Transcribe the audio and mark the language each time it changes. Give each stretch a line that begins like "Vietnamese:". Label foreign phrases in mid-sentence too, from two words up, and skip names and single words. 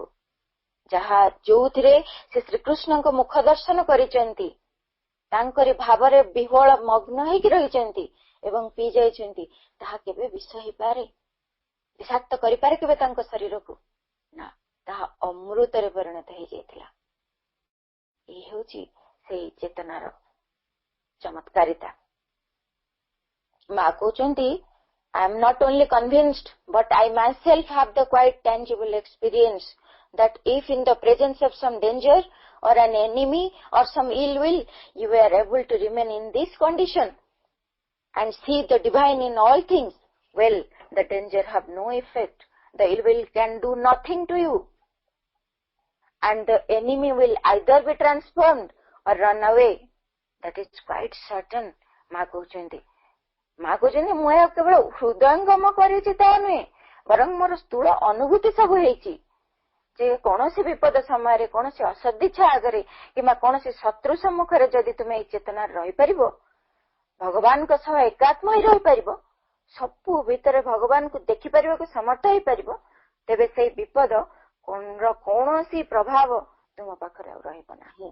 Odia: ଯାହା ଯୋଉଥିରେ ସେ ଶ୍ରୀକୃଷ୍ଣଙ୍କ ମୁଖ ଦର୍ଶନ କରିଛନ୍ତି, ତାଙ୍କରି ଭାବରେ ବିହ୍ୱଳ ମଗ୍ନ ହେଇକି ରହିଛନ୍ତି ଏବଂ ପିଇ ଯାଇଛନ୍ତି, ତାହା କେବେ ବିଷ ହେଇପାରେ, ବିଷାକ୍ତ କରିପାରେ କେବେ ତାଙ୍କ ଶରୀରକୁ? ନା, ତାହା ଅମୃତରେ ପରିଣତ ହେଇଯାଇଥିଲା। ଏହି ହେଉଛି ସେଇ ଚେତନାର ଚମତ୍କାରିତା। ମା କହୁଛନ୍ତି,
English: I am not only convinced, but I myself have the quite tangible experience that if in the presence of some danger or an enemy or some ill will, you were able to remain in this condition and see the divine in all things, well, the danger have no effect. The ill will can do nothing to you. And the enemy will either be transformed or run away. That is quite certain.
Odia: ମା କହୁଛନ୍ତି, ମୁଁ ଏହା କେବଳ ହୃଦୟଙ୍ଗମ କରିଛି ତାହା ନୁହେଁ, ବରଂ ମୋର ସ୍ଥୂଳ ଅନୁଭୂତି ସବୁ ହେଇଛି ଯେ କୌଣସି ବିପଦ ସମୟରେ, କୌଣସି ଅସଦିଚ୍ଛା ଆଗରେ କିମ୍ବା କୌଣସି ଶତ୍ରୁ ସମ୍ମୁଖରେ ଯଦି ତୁମେ ଏଇ ଚେତନାରେ ରହିପାରିବ, ଭଗବାନଙ୍କ ସହ ଏକାତ୍ମ ହୋଇ ରହିପାରିବ, ସବୁ ଭିତରେ ଭଗବାନଙ୍କୁ ଦେଖିପାରିବାକୁ ସମର୍ଥ ହେଇପାରିବ, ତେବେ ସେଇ ବିପଦ କୌଣସି ପ୍ରଭାବ ତୁମ ପାଖରେ ଆଉ ରହିବ ନାହିଁ।